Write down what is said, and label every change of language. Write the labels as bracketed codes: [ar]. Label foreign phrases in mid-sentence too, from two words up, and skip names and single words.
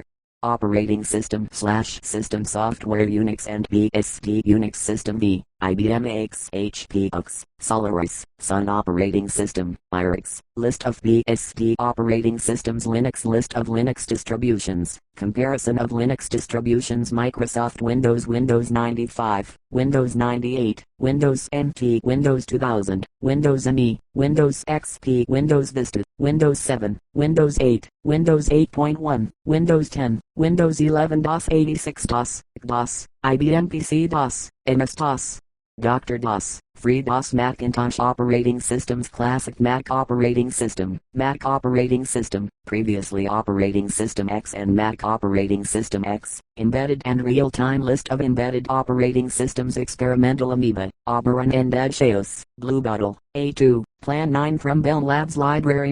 [en] Operating system/system software. Unix and BSD. Unix system V, IBM X, HP UX, Solaris, Sun operating system, IRIX. List of BSD operating systems. Linux. List of Linux distributions. Comparison of Linux distributions. Microsoft Windows, Windows 95, Windows 98, Windows NT, Windows 2000, Windows ME, Windows XP, Windows Vista, Windows 7, Windows 8, Windows 8.1, Windows 10, Windows 11 DOS, 86 DOS, DOS, IBM PC DOS, MS-DOS, Dr. DOS, FreeDOS. Macintosh operating systems. Classic Mac operating system, Mac operating system, previously operating system X and Mac operating system X. Embedded and real-time. List of embedded operating systems. Experimental Amoeba, Oberon and Adcheus, Bluebottle, A2, Plan 9 from Bell Labs Library.